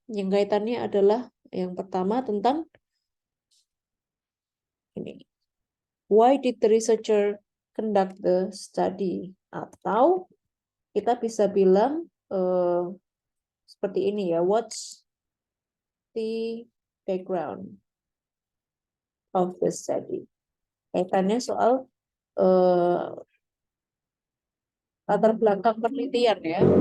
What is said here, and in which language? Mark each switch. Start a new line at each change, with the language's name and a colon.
Indonesian: Yang kaitannya adalah yang pertama tentang ini.
English: Why did the researcher conduct the study?
Indonesian: Atau kita bisa bilang seperti ini ya.
English: What's the background of the study?
Indonesian: Kaitannya soal latar belakang penelitian ya.